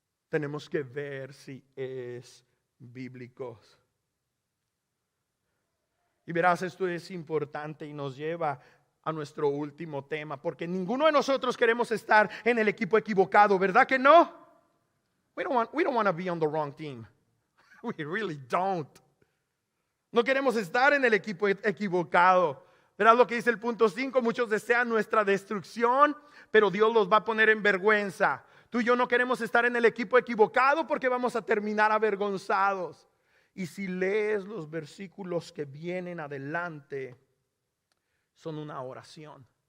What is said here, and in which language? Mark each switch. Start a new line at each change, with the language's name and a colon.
Spanish: Tenemos que ver si es bíblico. Y verás, esto es importante y nos lleva a nuestro último tema, porque ninguno de nosotros queremos estar en el equipo equivocado, ¿verdad que no?
English: We don't want to be on the wrong team. We really don't.
Spanish: No queremos estar en el equipo equivocado. Verás lo que dice el punto 5, muchos desean nuestra destrucción, pero Dios los va a poner en vergüenza. Tú y yo no queremos estar en el equipo equivocado porque vamos a terminar avergonzados. Y si lees los versículos que vienen adelante, son una oración.